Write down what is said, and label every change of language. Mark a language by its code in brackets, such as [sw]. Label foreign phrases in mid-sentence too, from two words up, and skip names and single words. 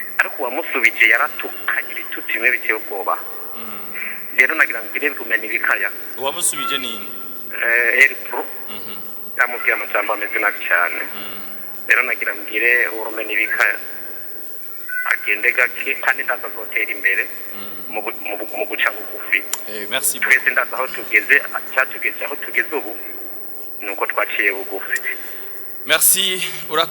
[rn] Ariko uwamusubije yaratukanye ibitutsi bimwe biteye ubwoba. Mm. Rero nagira ngire rumena ibikaya. Uwamusubije ni nde? Eh, Eri Pro. Mhm. Yamubwiye amajambo ameze nabi cyane. Mm. Rero nagira ngire urumena ibikaya. Agende gake kandi ndaza azotera imbere Mm. mu bu-, mu bu-, mu guca bugufi. Yego. [fr] Merci beaucoup. [rn] Twese ndaza aho tugeze, cyatugeze aho tugeze ubu, ni uko twaciye bugufi. Merci, urakoze.